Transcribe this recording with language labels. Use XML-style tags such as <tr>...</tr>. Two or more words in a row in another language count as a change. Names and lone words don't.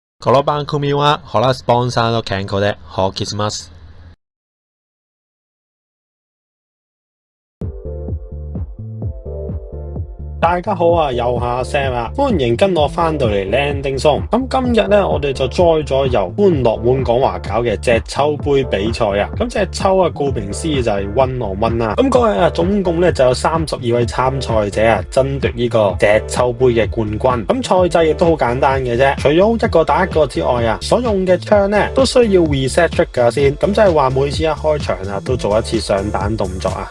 <ja>この番組はホラスポンサーの健康でお送りします。</ja> <yue>大家好啊，又係阿 Sam 啊，歡迎跟我翻到嚟 Landing Zone。咁今日咧，我哋就載咗由歡樂滿港華搞嘅隻抽杯比賽啊。咁隻抽啊，顧名思義就係</yue> <en>one on one</en> <yue>啦。咁嗰日啊，總共咧就有32位參賽者啊，爭奪呢個隻抽杯嘅冠軍。咁賽制亦都好簡單嘅啫，除咗一個打一個之外啊，所用嘅槍咧都需要</yue> <en>reset trigger</en> <yue>先。咁即係話每次一開場啊，都做一次上彈動作啊。</yue>